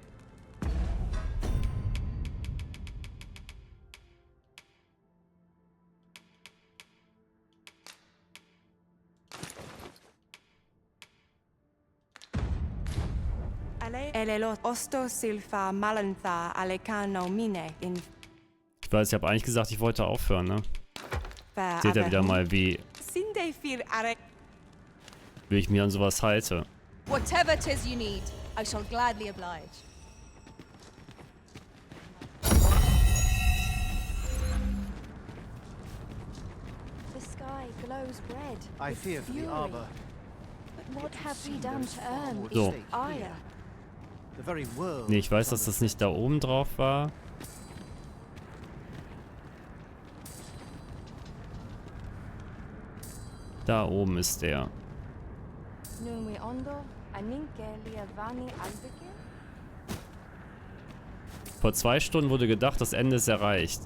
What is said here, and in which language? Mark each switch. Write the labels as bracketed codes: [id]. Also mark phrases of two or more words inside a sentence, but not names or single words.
[de] Elelot osto silfa malantha alekano mine in. Ich weiß, ich habe eigentlich gesagt, ich wollte aufhören, ne? Seht ihr wieder mal, wie ich mir an sowas halte. [en] Whatever 'tis you need, I shall gladly oblige. The sky glows red. I with fear for the fury. arbor. But what have we done to earn So. its ire? The very world. [de] Nee, ich weiß, dass das nicht da oben drauf war. Da oben ist der. Nun we ondo, aninke liavani albeke? Vor 2 Stunden wurde gedacht, das Ende ist erreicht.